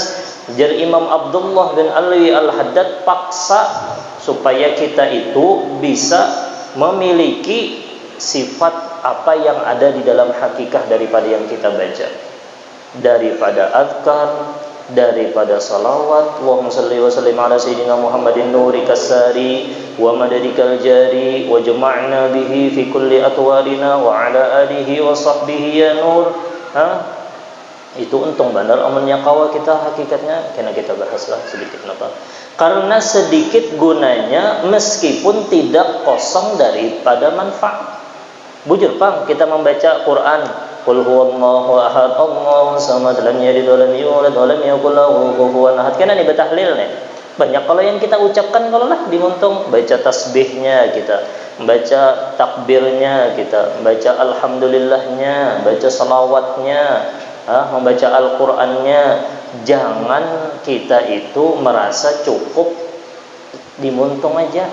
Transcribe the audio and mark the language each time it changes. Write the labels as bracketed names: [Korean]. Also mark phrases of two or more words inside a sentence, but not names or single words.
[Banjar] Jar Imam Abdullah bin Alwi Al-Haddad, paksa supaya kita itu bisa memiliki sifat apa yang ada di dalam hakikah daripada yang kita baca, daripada azkar, daripada salawat. [Arabic] اللهم صل وسلم على سيدنا محمد نورك الساري ومددك الجاري واجمعنا به في كل أطوارنا وعلى آله وصحبه يا نور. [Banjar] Itu untung benar amannya kawa kita hakikatnya, kena kita bahaslah sedikit napa. Karena sedikit gunanya meskipun tidak kosong daripada manfaat. Bujur pang kita membaca Quran, [Arabic] قل هو الله أحد، الله الصمد، لم يلد ولم يولد ولم يكن له كفوا أحد. [Banjar] Kana ni batahlil nih. Banyak kalau yang kita ucapkan kalau lah dimuntung, baca tasbihnya kita, baca takbirnya kita, baca alhamdulillahnya, baca salawatnya, membaca Al-Qur'annya. Jangan kita itu merasa cukup dimuntung aja.